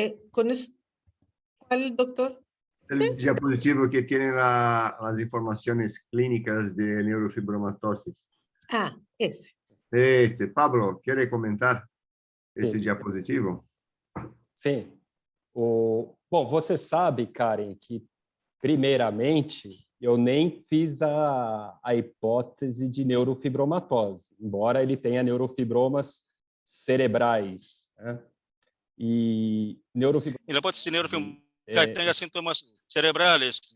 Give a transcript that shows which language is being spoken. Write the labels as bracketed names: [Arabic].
[Spanish] Con eso, ¿cuál, doctor? El diapositivo que tiene las informaciones clínicas de neurofibromatosis. Ah, ese. Pablo, ¿quiere comentar [Portuguese] esse Sim. [Spanish] diapositivo? [Portuguese] Sim. Bom, você sabe, Karen, que primeiramente eu nem fiz a hipótese de neurofibromatose, embora ele tenha neurofibromas cerebrais, né? E [Spanish] la hipótesis de neurofibromatose que tenga síntomas cerebrales.